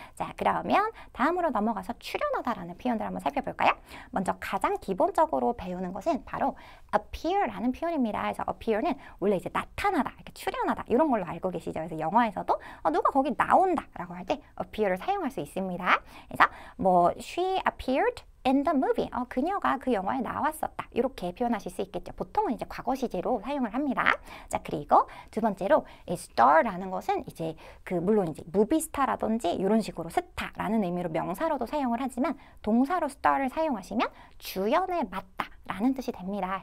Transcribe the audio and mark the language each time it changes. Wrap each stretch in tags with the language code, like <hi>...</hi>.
<ko>자, 그러면 다음으로 넘어가서 출연하다라는 표현들 한번 살펴볼까요? 먼저 가장 기본적으로 배우는 것은 바로 appear라는 표현입니다. 그래서 appear는 원래 이제 나타나다, 이렇게 출연하다 이런 걸로 알고 계시죠. 그래서 영화에서도 누가 거기 나온다라고 할 때 appear를 사용할 수 있습니다. 그래서 뭐</ko> <en>she appeared in the movie.</en> <ko>그녀가 그 영화에 나왔었다. 이렇게 표현하실 수 있겠죠. 보통은 이제 과거 시제로 사용을 합니다. 자, 그리고 두 번째로 이 star라는 것은 이제 물론 이제 무비 스타라든지 이런 식으로 스타라는 의미로 명사로도 사용을 하지만 동사로 star를 사용하시면 주연을 맡다 라는 뜻이 됩니다.</ko>